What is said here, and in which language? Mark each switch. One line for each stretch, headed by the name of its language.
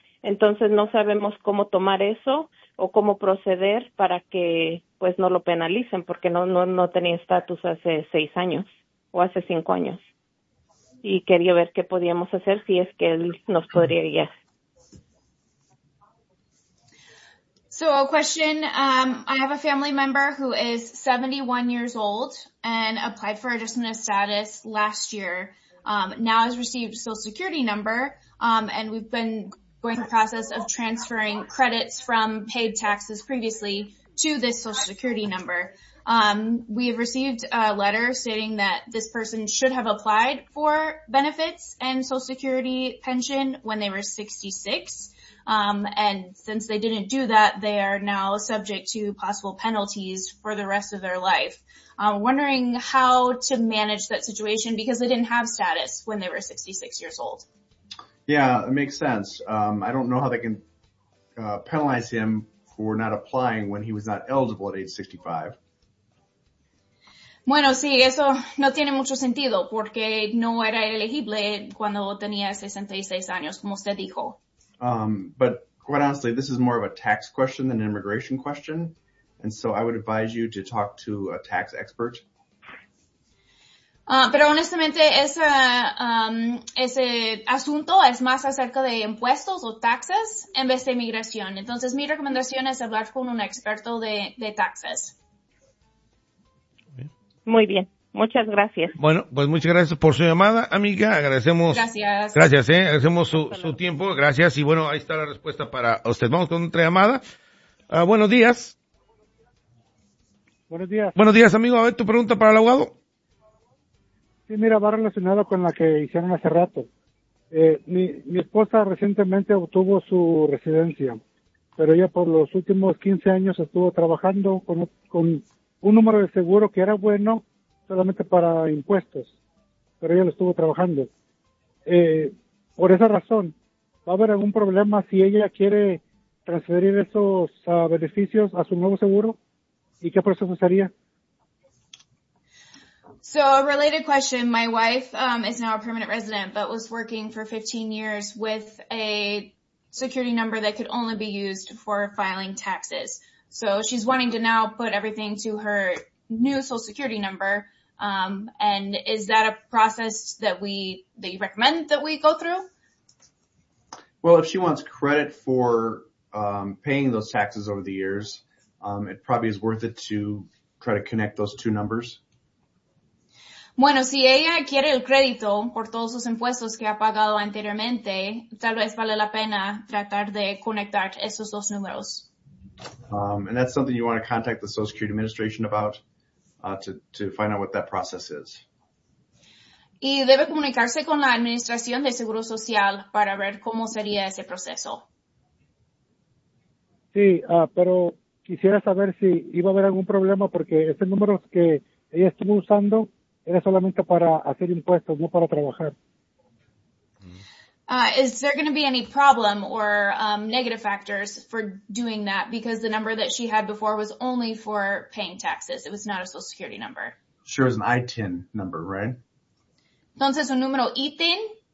Spanish: Entonces no sabemos cómo tomar eso o cómo proceder para que pues no lo penalicen, porque no tenía estatus hace 6 años o hace 5 años. Y quería ver qué podíamos hacer, si es que él nos podría guiar.
English: So a question, I have a family member who is 71 years old and applied for adjustment of status last year. Now has received a social security number, and we've been going through the process of transferring credits from paid taxes previously to this social security number. We have received a letter stating that this person should have applied for benefits and Social Security pension when they were 66. And since they didn't do that, they are now subject to possible penalties for the rest of their life. Wondering how to manage that situation because they didn't have status when they were 66 years old. Yeah, it makes sense. I don't know how they can penalize him for not applying when he was not eligible at age 65.
Spanish: Bueno, sí, eso no tiene mucho sentido porque no era elegible cuando tenía 66 años, como usted dijo.
English: But quite honestly, this is more of a tax question than an immigration question. And so I would advise you to talk to a tax expert.
Spanish: Pero honestamente, esa, ese asunto es más acerca de impuestos o taxes en vez de migración. Entonces, mi recomendación es hablar con un experto de taxes. Muy bien. Muchas gracias. Bueno, pues muchas gracias por su llamada, amiga. Agradecemos. Gracias. Gracias, ¿eh? Agradecemos su tiempo. Gracias. Y bueno, ahí está la respuesta para usted. Vamos con otra llamada. Buenos días. Buenos días. Buenos días, amigo. A ver, tu pregunta para el abogado. Sí, mira, va relacionado con la que hicieron hace rato. Mi esposa recientemente obtuvo su residencia, pero ella por los últimos 15 años estuvo trabajando con un número de seguro que era bueno solamente para impuestos, pero ella lo estuvo trabajando. Por esa razón, ¿va a haber algún problema si ella quiere transferir esos beneficios a su nuevo seguro? ¿Y qué proceso sería?
English: So a related question, my wife is now a permanent resident, but was working for 15 years with a security number that could only be used for filing taxes. So she's wanting to now put everything to her new social security number. And is that a process that you recommend that we go through? Well, if she wants credit for paying those taxes over the years, it probably is worth it to try to connect those two numbers.
Spanish: Bueno, si ella quiere el crédito por todos sus impuestos que ha pagado anteriormente, tal vez vale la pena tratar de conectar esos dos números.
English: And that's something you want to contact the Social Security Administration about to find out what that process is.
Spanish: Y debe comunicarse con la Administración de Seguro Social para ver cómo sería ese proceso. Sí, pero quisiera saber si iba a haber algún problema porque ese número que ella estuvo usando era solamente para hacer impuestos, no para trabajar.
English: Is there going to be any problem or negative factors for doing that? Because the number that she had before was only for paying taxes. It was not a social security number. Sure, it was an ITIN number, right?
Spanish: Entonces, un número ITIN?